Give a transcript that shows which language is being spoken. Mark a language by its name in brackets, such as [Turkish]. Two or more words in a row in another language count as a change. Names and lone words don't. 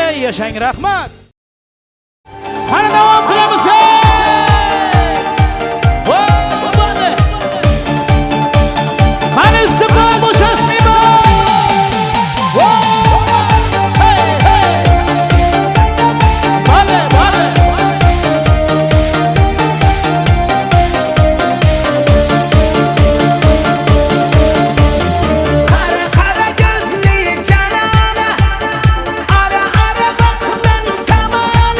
[Uzbek] yaşang, rahmat. Qani davom qilamiz. Qani istiqlol bo'shashmaydi. Hey, hey. Bale, bale. [Turkish] Kara kara gözlü canana, ara ara bak ben tamana.